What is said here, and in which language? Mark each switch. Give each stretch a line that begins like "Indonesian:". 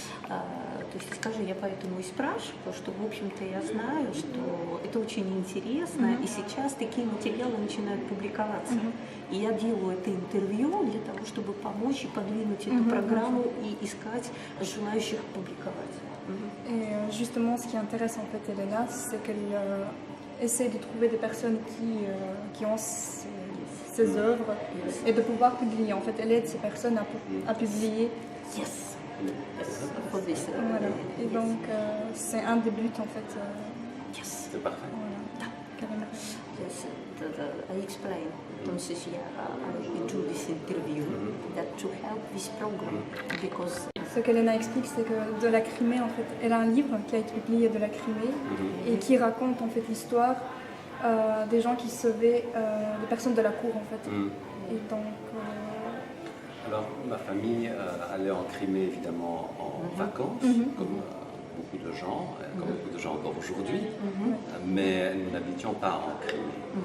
Russian: То есть, скажи, я поэтому и спрашиваю, что, в общем-то, я знаю, что это очень интересно, и сейчас такие материалы начинают публиковаться. И я делаю это интервью для того, чтобы помочь и подвинуть эту программу и искать желающих публиковать.
French: Et justement, ce qui intéresse en fait Elena, c'est qu'elle essaie de trouver des personnes qui ont ces œuvres et de pouvoir publier. En fait, elle aide ces personnes à publier.
English: Yes. Yes. For this.
French: Voilà. Et donc, c'est un des buts en fait.
English: Yes.
French: C'est parfait. Voilà. Carrément.
English: Yes. I explain. I do this interview that to help this program because
French: ce qu'Elena explique, c'est que de la Crimée, en fait, elle a un livre qui a été publié de la Crimée et qui raconte en fait l'histoire des gens qui sauvaient les personnes de la cour, en fait. Et donc... Alors, ma famille allait en Crimée, évidemment, en vacances, comme beaucoup de gens, comme beaucoup de gens encore aujourd'hui, mais nous n'habitions pas en Crimée.